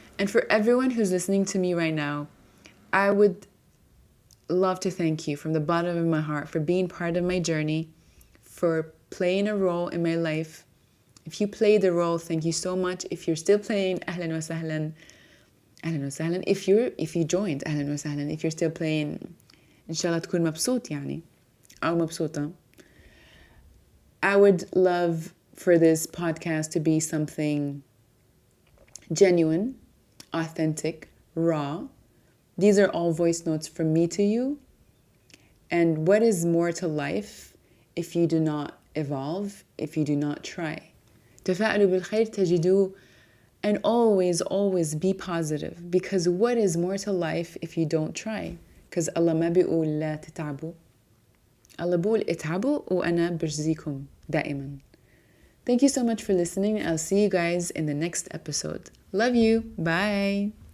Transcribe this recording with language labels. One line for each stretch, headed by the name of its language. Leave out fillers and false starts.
English: And for everyone who's listening to me right now, I would love to thank you from the bottom of my heart for being part of my journey, for playing a role in my life. If you played the role, thank you so much. If you're still playing,
Arabic: أهلا وسهلا. أهلا وسهلا.
English: If you joined,
Arabic: أهلا وسهلا.
English: If you're still playing,
Arabic: إن شاء الله تكون مبسوط يعني أو مبسوطة.
English: I would love for this podcast to be something genuine, authentic, raw. These are all voice notes from me to you. And what is more to life if you do not evolve, if you do not try?
Arabic: تفاءلوا بالخير تجدوه.
English: And always be positive, because what is more to life if you don't try? Because
Arabic: Allah ما بيقول لا تتعبوا. Allah بيقول اتعبوا وأنا برزيكم دائما.
English: Thank you so much for listening. I'll see you guys in the next episode. Love you. Bye.